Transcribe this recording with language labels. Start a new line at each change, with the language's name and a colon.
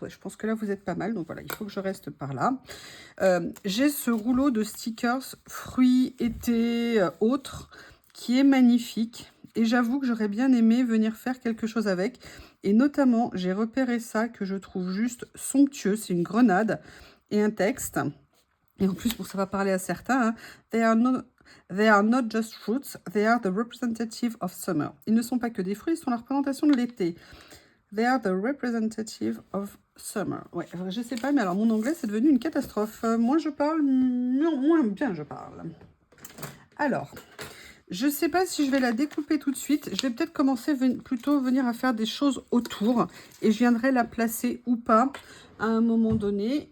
French: Ouais, je pense que là, vous êtes pas mal. Donc voilà, il faut que je reste par là. J'ai ce rouleau de stickers fruits, été, autres, qui est magnifique. Et j'avoue que j'aurais bien aimé venir faire quelque chose avec. Et notamment, j'ai repéré ça que je trouve juste somptueux. C'est une grenade et un texte. Et en plus, bon, ça va parler à certains. Hein.
English: They are not just fruits, they are the representative of summer.
French: Ils ne sont pas que des fruits, ils sont la représentation de l'été.
English: They are the representative of summer.
French: Ouais, je sais pas, mais alors mon anglais, c'est devenu une catastrophe. Moins je parle, moins bien je parle. Alors, je sais pas si je vais la découper tout de suite. Je vais peut-être commencer plutôt venir à faire des choses autour. Et je viendrai la placer ou pas à un moment donné.